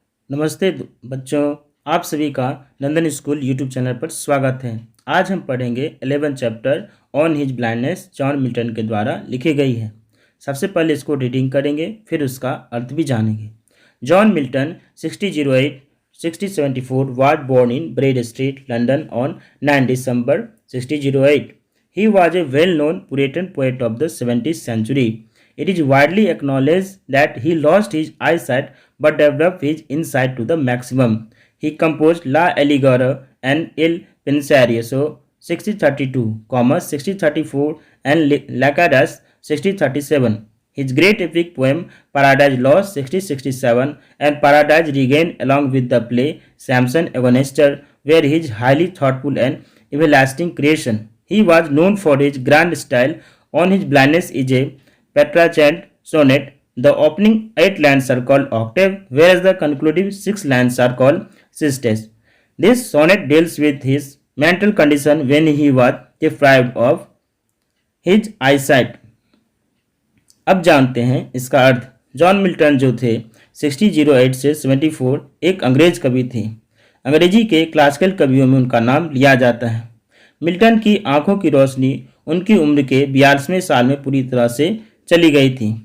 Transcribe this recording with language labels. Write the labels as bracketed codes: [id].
[hi] नमस्ते बच्चों, आप सभी का नंदन स्कूल यूट्यूब चैनल पर स्वागत है। आज हम पढ़ेंगे 11 chapter on his blindness John Milton के द्वारा लिखी गई है। सबसे पहले इसको रीडिंग करेंगे, फिर उसका अर्थ भी जानेंगे। [en] John Milton 1674 was born in Bread Street, London on 9 December 1608. He was a well-known Puritan poet of the 17th century. It is widely acknowledged that he lost his eyesight but developed his insight to the maximum. He composed La Alighiera and Il Penseroso 1632, 1634 and Lacadas 1637. His great epic poem Paradise Lost 1667 and Paradise Regained along with the play Samson Agonistor were his highly thoughtful and everlasting creation. He was known for his grand style. On his blindness is a Petrarchan sonnet. The opening 8 lines are called octave, whereas the concluding 6 lines are called sisters. This sonnet deals with his mental condition when he was deprived of his eyesight. [hi] अब जानते हैं इसका अर्थ। John Milton जो थे 1608 से 74 एक अंग्रेज कवि थे। अंग्रेजी के क्लासिकल कवियों में उनका नाम लिया जाता है। मिल्टन की आंखों की रोशनी उनकी उम्र के 42वें साल में पूरी तरह से चली गई थी।